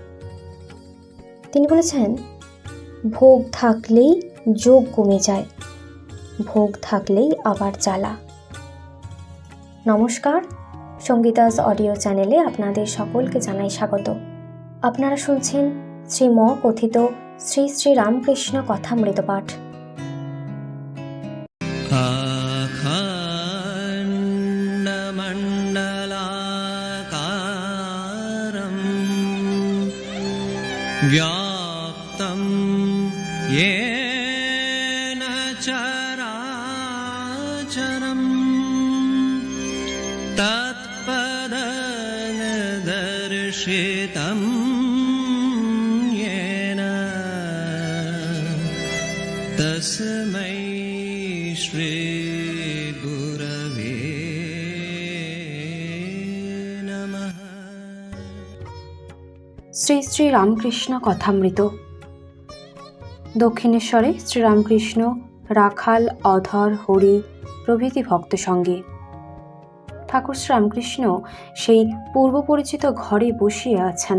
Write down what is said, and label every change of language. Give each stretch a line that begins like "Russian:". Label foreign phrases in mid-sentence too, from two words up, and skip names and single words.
Bangla: তিনি বলেছেন, ভোগ থাকলেই যোগ কমে যায়, ভোগ থাকলেই আবার জ্বালা। নমস্কার, সঙ্গীতাস অডিও চ্যানেলে আপনাদের সকলকে জানাই স্বাগত। আপনারা শুনছেন শ্রীম কথিত শ্রী শ্রী রামকৃষ্ণ কথামৃত পাঠ।
Sanskrit: व्याप्तं येन चराचरं तत्पददर्शितं येन तस्मै श्री गुरवे नमः।
Bangla: শ্রী শ্রী রামকৃষ্ণ কথামৃত। দক্ষিণেশ্বরে শ্রীরামকৃষ্ণ, রাখাল, অধর, হরি প্রভৃতি ভক্ত সঙ্গে ঠাকুর শ্রীরামকৃষ্ণ সেই পূর্ব পরিচিত ঘরে বসিয়া আছেন।